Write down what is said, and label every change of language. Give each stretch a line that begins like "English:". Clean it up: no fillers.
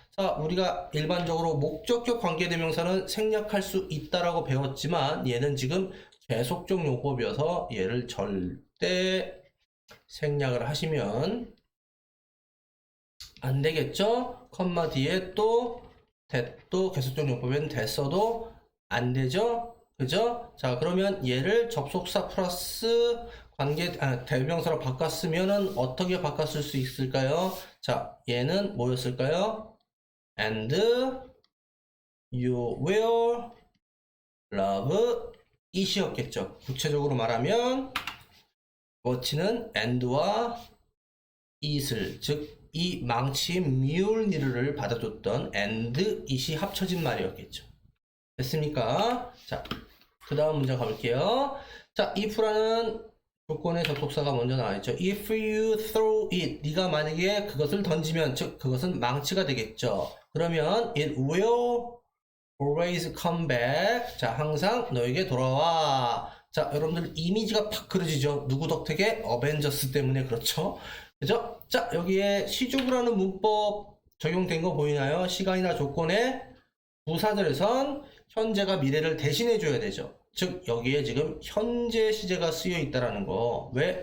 Korean: 자, 우리가 일반적으로 목적격 관계대명사는 생략할 수 있다라고 배웠지만 얘는 지금 계속적 용법이어서 얘를 절대 생략을 하시면 안 되겠죠? 컴마 뒤에 또 대도 계속적 용법에는 됐어도 안 되죠? 그죠? 자, 그러면 얘를 접속사 플러스 대명사로 바꿨으면은 어떻게 바꿨을 수 있을까요? 자, 얘는 뭐였을까요?
English: And you will love it이었겠죠.
Korean: 구체적으로 말하면 what는 and와 it을, 즉 이 망치 뮬니르를 받아줬던 and it이 합쳐진 말이었겠죠. 됐습니까? 자, 그 다음 문제 가볼게요. 자, if라는 조건의 접속사가 먼저 나와있죠.
English: If you throw it,
Korean: 네가 만약에 그것을 던지면, 즉 그것은 망치가 되겠죠. 그러면
English: it will always come back.
Korean: 자, 항상 너에게 돌아와. 자, 여러분들 이미지가 팍 그려지죠. 누구 덕택에? 어벤져스 때문에. 그렇죠? 그죠? 자, 여기에 시주부라는 문법 적용된 거 보이나요? 시간이나 조건에 부사절에선 현재가 미래를 대신해 줘야 되죠. 즉 여기에 지금 현재 시제가 쓰여 있다라는 거. 왜?